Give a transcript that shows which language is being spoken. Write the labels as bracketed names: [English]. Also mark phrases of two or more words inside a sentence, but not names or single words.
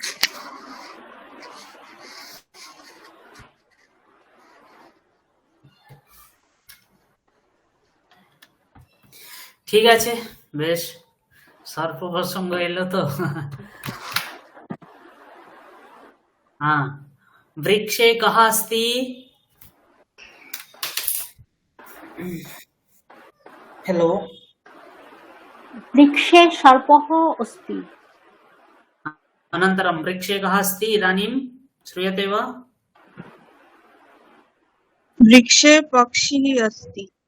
[Bangla] ঠিক আছে, বেশ সর্প প্রসঙ্গ এলো তো। [Sanskrit] হ্যাঁ, বৃক্ষে কহা अस्ति? हेलो, वृक्षे सर्पः अस्ति। अनन्तरं वृक्षे कः अस्ति इदानीं श्रूयते वा? वृक्षे पक्षिः अस्ति।